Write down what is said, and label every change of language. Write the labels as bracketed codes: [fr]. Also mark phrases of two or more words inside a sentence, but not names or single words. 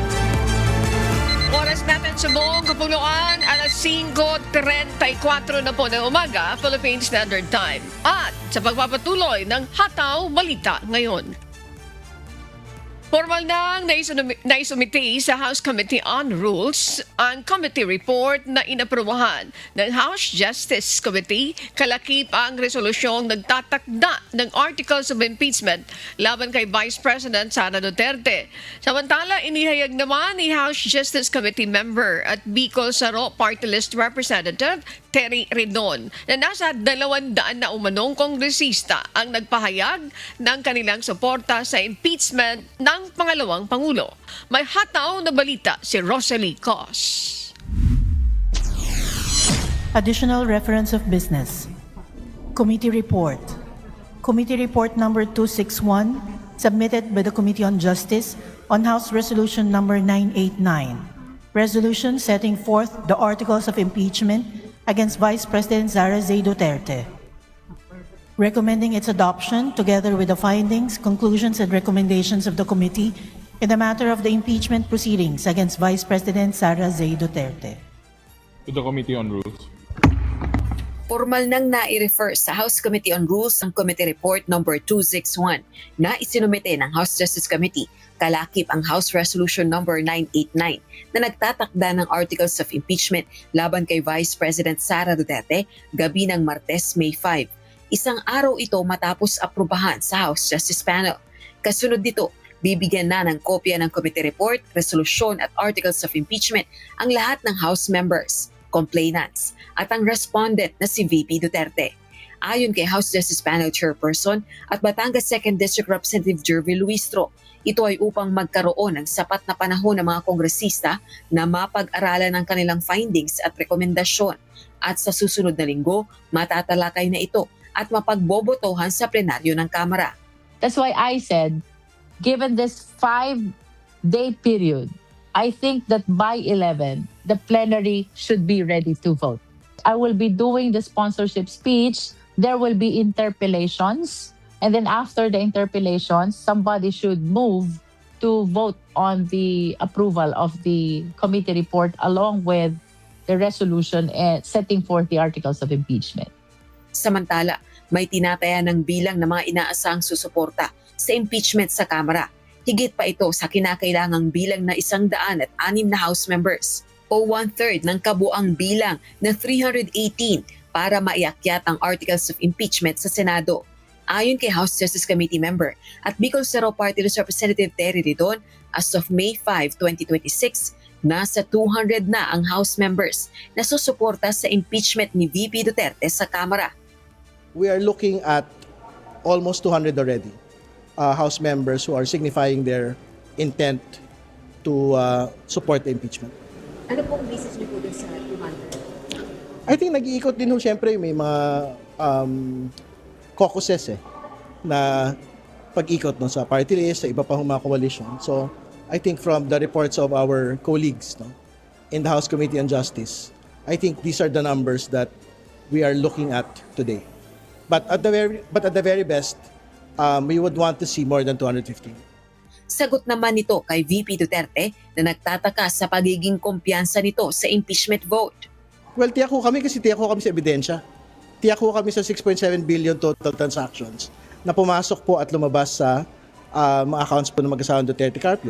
[tl] Oras natin sa buong kapuluan, alas 5:34 na po ng umaga, Philippine Standard Time. At sa pagpapatuloy ng Hataw Balita ngayon. Formal nang naisumiti sa House Committee on Rules ang [en] committee report [tl] na inaprubahan ng House Justice Committee kalakip ang resolusyong nagtatakda ng Articles of Impeachment laban kay Vice President Sara Duterte. Samantala, inihayag naman ni House Justice Committee member at Bicol Saro Party List Representative Terry Redon na nasa 200 na umanong kongresista ang nagpahayag ng kanilang suporta sa impeachment ng pangalawang Pangulo. May hataw na balita si Rosalie Cos. [en] Additional reference of business. Committee report. Committee report number 261 submitted by the Committee on Justice on House Resolution number 989. Resolution setting forth the articles of impeachment against Vice President Sara Z. Duterte. Recommending its adoption together with the findings, conclusions, and recommendations of the committee in the matter of the impeachment proceedings against Vice President Sara Z. Duterte. To the Committee on Rules. [tl] Formal nang nai-refer sa House Committee on Rules ang Committee Report number 261 na isinumite ng House Justice Committee kalakip ang House Resolution number 989 na nagtatakda ng Articles of Impeachment laban kay Vice President Sara Duterte gabi ng Martes, May 5. Isang araw ito matapos aprubahan sa House Justice Panel. Kasunod dito, bibigyan na ng kopya ng Committee Report, Resolution at Articles of Impeachment ang lahat ng [en] House members, [tl] complainants at ang respondent na si VP Duterte. Ayon kay House Justice Panel Chairperson at Batangas 2nd District Representative Jervy Luistro, ito ay upang magkaroon ng sapat na panahon ng mga kongresista na mapag-aralan ang kanilang findings at rekomendasyon at sa susunod na linggo matatalakay na ito at mapagbobotohan sa plenaryo ng Kamara. [en] That's why I said, given this 5-day period, I think that by 11, the plenary should be ready to vote. I will be doing the sponsorship speech. There will be interpellations. And then after the interpellations, somebody should move to vote on the approval of the committee report along with the resolution setting forth the articles of impeachment. [tl] Samantala, may tinataya ng bilang ng mga inaasahang susuporta sa impeachment sa Kamara. Higit pa ito sa kinakailangang bilang na 106 na [en] House members [tl] o 1/3 ng kabuang bilang na 318 para maiakyat ang Articles of Impeachment sa Senado. Ayon kay House Justice Committee member at Bicol Saro Party List Representative Terry Redon, [en] as of May 5, 2026, [tl] nasa 200 na ang [en] House members [tl] na susuporta sa impeachment ni VP Duterte sa Kamara. [en] We are looking at almost 200 already, House members who are signifying their intent to support the impeachment. [tl] Ano pong basis niyo po dun sa 200? I think nag-iikot din ho, siyempre may mga caucuses na pag-ikot no, sa [en] party list, [tl] sa iba pa mga coalition. [en] So I think from the reports of our colleagues in the House Committee on Justice, I think these are the numbers that we are looking at today. But at the very best, we would want to see more than 250. [tl] Sagot naman nito kay VP Duterte na nagtataka sa pagiging kumpiyansa nito sa [en] impeachment vote. [tl] Well, tiyak ko kami kasi tiyak ko kami sa ebidensya. Tiyak ko kami sa 6.7 [en] billion total transactions [tl] na pumasok po at lumabas sa mga accounts po ng mag-asawang Duterte Carpio.